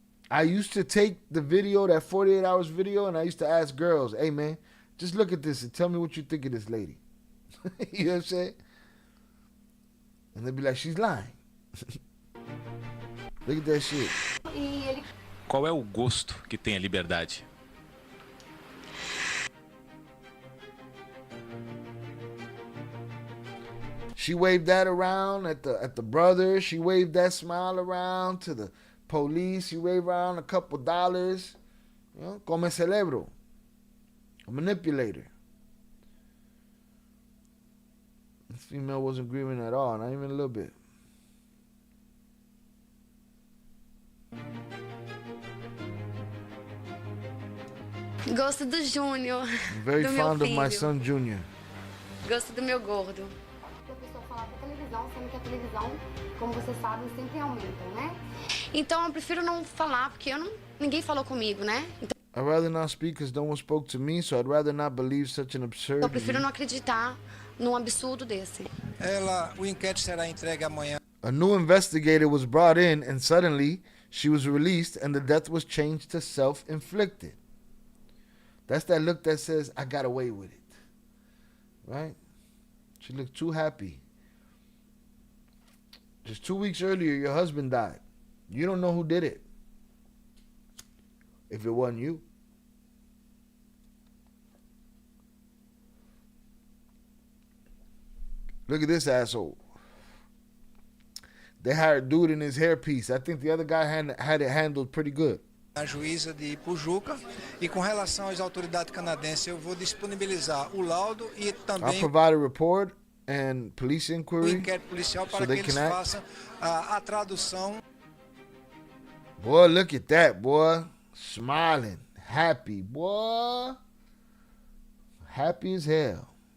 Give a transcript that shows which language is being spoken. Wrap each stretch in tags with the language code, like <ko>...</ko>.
<en>I used to take the video, that 48 hours video, and I used to ask girls, hey, man, just look at this and tell me what you think of this lady. You know what I'm saying? And they'd be like, she's lying. Look at that shit.</en> <pt>Qual é o gosto que tem a liberdade?</pt> <en>She waved that around at the brother. She waved that smile around to the police. She waved around a couple dollars. You know,</en> <pt>como celebro.</pt> <en>A manipulator. This female wasn't grieving at all, not even a little bit.</en> <pt>Gosto do Júnior.</pt> <en>I'm very</en> <pt>do meu</pt> <en>fond of</en> <pt>filho.</pt> <en>my son Junior.</en> <pt>Gosto do meu gordo. A pessoa falar pra televisão, sendo que a televisão, como vocês sabem, sempre aumentam, né? Então eu prefiro não falar, porque ninguém falou comigo, né? Então,</pt> <en>I'd rather not speak because no one spoke to me, so I'd rather not believe such an absurdity.</en> <pt>eu prefiro não acreditar num absurdo desse. O inquérito será entregue amanhã.</pt> <en>A new investigator was brought in, and suddenly she was released, and the death was changed to self-inflicted. That's that look that says, I got away with it. Right? She looked too happy. Just 2 weeks earlier, your husband died. You don't know who did it. If it wasn't you. Look at this asshole. They hired dude in his hairpiece. I think the other guy had it handled pretty good.</en> <pt>A juíza de Pujuca, e com relação às autoridades canadenses, eu vou disponibilizar o laudo e</pt> <en>I'll</en> <pt>também</pt> <en>provide a report and police</en> <pt>o</pt> <en>inquiry</en> <pt>inquérito policial</pt> <en>so</en> <pt>para que</pt> <en>they</en> <pt>eles</pt> <en>can act.</en> <pt>façam a tradução.</pt> <en>Boy, look at that, boy. Smiling, happy, boy. Happy as hell.</en>